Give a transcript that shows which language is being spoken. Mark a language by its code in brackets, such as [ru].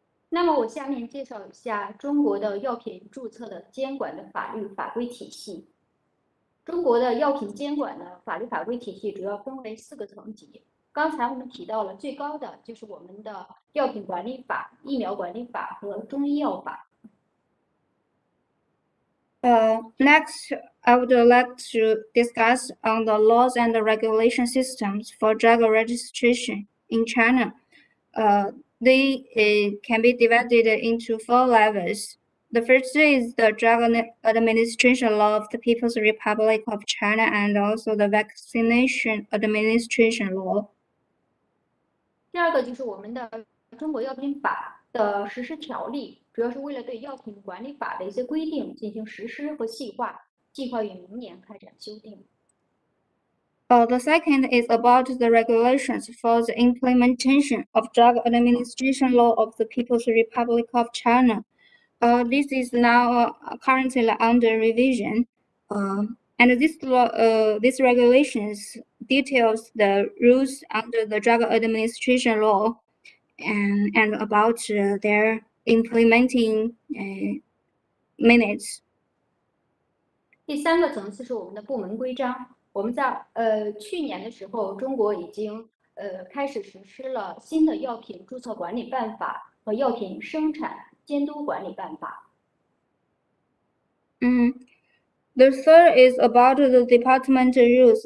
[zh] 那么我下面介绍一下中国的药品注册的监管的法律法规体系。中国的药品监管的法律法规体系主要分为4个层级。刚才我们提到了最高的就是我们的药品管理法、疫苗管理法和中医药法。 [en] Next, I would like to discuss on the laws and the regulation systems for drug registration in China. They can be divided into 4 levels. The first is the Drug Administration Law of the People's Republic of China and also the Vaccination Administration Law. [zh] 第2个就是我们的中国药品法的实施条例，主要是为了对药品管理法的一些规定进行实施和细化，计划于明年开展修订。 [en] The second is about the regulations for the implementation of Drug Administration Law of the People's Republic of China. This is now currently under revision, and these regulations details the rules under the Drug Administration Law and about their implementing minutes. [zh] 第3个层次是我们的部门规章。我们在去年的时候，中国已经开始实施了新的药品注册管理办法和药品生产监督管理办法。 [en] The third is about the departmental rules.